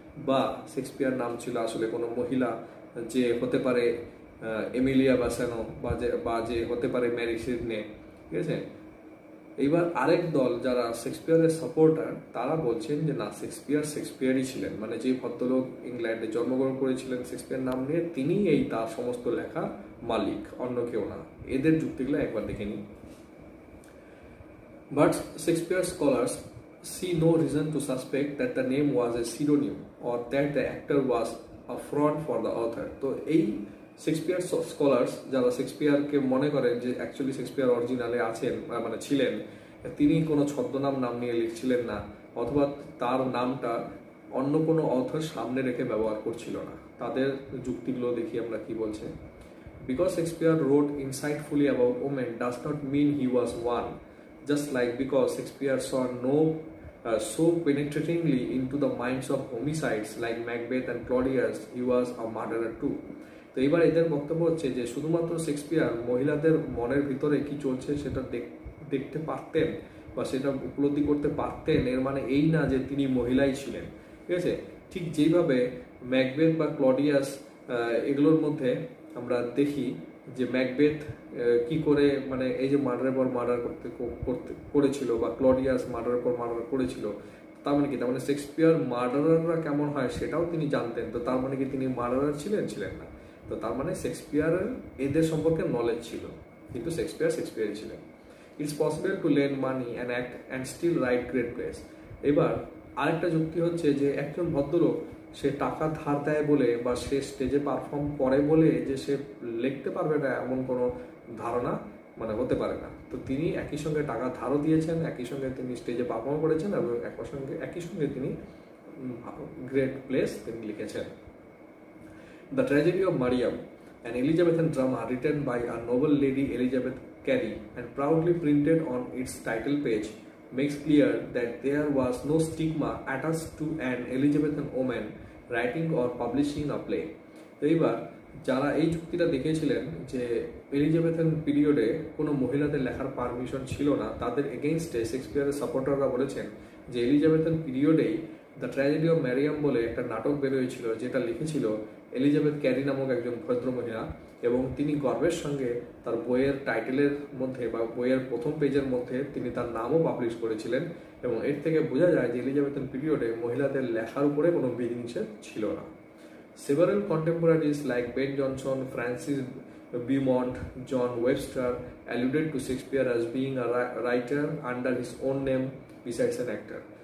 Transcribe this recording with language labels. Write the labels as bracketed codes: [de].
[bn] বা শেক্সপিয়ার নাম ছিল আসলে কোনো মহিলা, যে হতে পারে এমিলিয়া বাসানো, বা যে হতে পারে ম্যারি সিডনে। ঠিক আছে, এইবার আরেক দল যারা শেক্সপিয়ারের সাপোর্টার, তারা বলছেন যে না, শেক্সপিয়ারই ছিলেন, মানে যে ভদ্রলোক ইংল্যান্ডে জন্মগ্রহণ করেছিলেন শেক্সপিয়ার নাম নিয়ে, তিনি এই তার সমস্ত লেখা মালিক, অন্য কেউ না। এদের যুক্তিগুলো একবার দেখে নিই। [en] But Shakespeare scholars see no reason to suspect that the name was a pseudonym or that the actor was a fraud for the author. [bn] তো এই শেক্সপিয়ার স্কলার্স যারা শেক্সপিয়ারকে মনে করেন যে অ্যাকচুয়ালি শেক্সপিয়ার অরিজিনালে আছেন, মানে ছিলেন, তিনি কোনো ছদ্মনাম নাম নিয়ে লিখছিলেন না, অথবা তার নামটা অন্য কোনো অথর সামনে রেখে ব্যবহার করছিল না। তাদের যুক্তিগুলো দেখি আমরা কি বলছে। [en] Because Shakespeare wrote insightfully about women does not mean he was one. Just like because Shakespeare saw so penetratingly into the minds of homicides like Macbeth and Claudius, he was a murderer too. [bn] তো এবার এদের বক্তব্য হচ্ছে যে শুধুমাত্র Shakespeare মহিলাদের মনের ভিতরে কি চলছে সেটা দেখতে পারতেন বা সেটা উপলব্ধি করতে পারতেন, এর মানে এই না যে তিনি মহিলাই ছিলেন। ঠিক আছে, ঠিক যেইভাবে ম্যাকবেথ বা ক্লডিয়াস এগুলোর মধ্যে আমরা দেখি যে ম্যাকবেথ কি করে, মানে এই যে মার্ডারের পর মার্ডার করেছিল, বা ক্লডিয়াস মার্ডারের পর মার্ডার করেছিল, তার মানে কি, তার মানে শেক্সপিয়ার মার্ডারাররা কেমন হয় সেটাও তিনি জানতেন। তো তার মানে কি তিনি মার্ডারার ছিলেন না? তো তার মানে শেক্সপিয়ারের এদের সম্পর্কে নলেজ ছিল, কিন্তু শেক্সপিয়ারই ছিলেন। [en] It's possible to lend money and act and still write great plays. [bn] এবার আরেকটা যুক্তি হচ্ছে যে একজন ভদ্রলোক সে টাকা ধার দেয় বলে বা সে স্টেজে পারফর্ম করে বলে যে সে লিখতে পারবে না, এমন কোনো ধারণা মানে হতে পারে না। তো তিনি একই সঙ্গে টাকা ধারও দিয়েছেন, একই সঙ্গে তিনি স্টেজে পারফর্ম করেছেন, এবং একই সঙ্গে তিনি গ্রেট প্লেস তিনি লিখেছেন। [en] The Tragedy of Mariam, an Elizabethan drama written by a noble lady Elizabeth Cary and proudly printed on its title page, makes clear that there was no stigma attached to an Elizabethan woman writing or publishing a play. [bn] তো এইবার যারা এই যুক্তিটা দেখিয়েছিলেন যে Elizabethan পিরিয়ডে কোনো মহিলাদের লেখার পারমিশন ছিল না, তাদের এগেইনস্টে শেক্সপিয়ারের সাপোর্টাররা বলেছেন যে এলিজাবেথান পিরিয়ডেই দ্য ট্র্যাজেডি অফ ম্যারিয়াম বলে একটা নাটক বেরোয়েছিল, যেটা লিখেছিল এলিজাবেথ ক্যারি নামক একজন ভদ্রমহিলা, এবং তিনি গর্বের সঙ্গে তার বইয়ের টাইটেলের মধ্যে বা বইয়ের প্রথম পেজের মধ্যে তিনি তার নামও পাবলিশ করেছিলেন। এবং এর থেকে বোঝা যায় যে এলিজাবেথান পিরিয়ডে মহিলাদের লেখার উপরে কোনো বিধিনিষেধ ছিল না। [en] Several contemporaries like Ben Jonson, Francis Beaumont, John Webster alluded to Shakespeare as being a writer under his own name besides an actor.